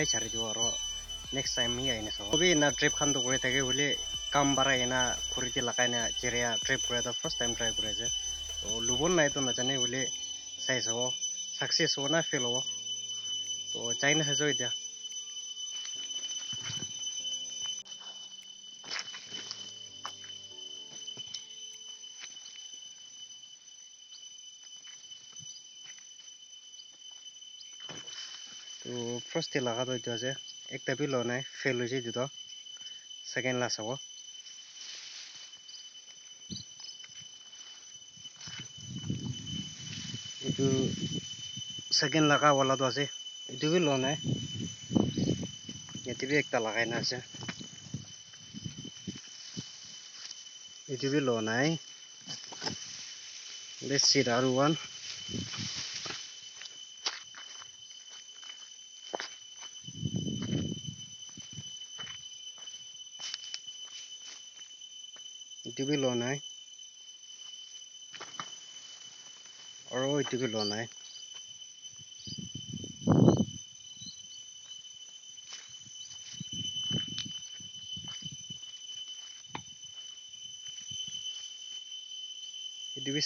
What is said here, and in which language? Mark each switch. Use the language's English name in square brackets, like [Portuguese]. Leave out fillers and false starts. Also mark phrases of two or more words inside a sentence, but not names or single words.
[Naga Pidgin] chari do ro [English] next time [Naga Pidgin] hi aina so obi na trip khan to gore thake bole kam bara ena khuriti lagai na jeria trip gore to [English] first time try [Naga Pidgin] gore je to lubon nai to na jane bole sai so success ho na fail ho to chaina se jo itia to first te laga to itia je ekta bi lo nai fail ho je to second la so itu second laga wala to ase itu bi lo nai yeti bi ekta lagai na ase itu bi lo nai [English] let's see the other one [Naga Pidgin] itu bi lo nai aro itu bi lo nai itu bi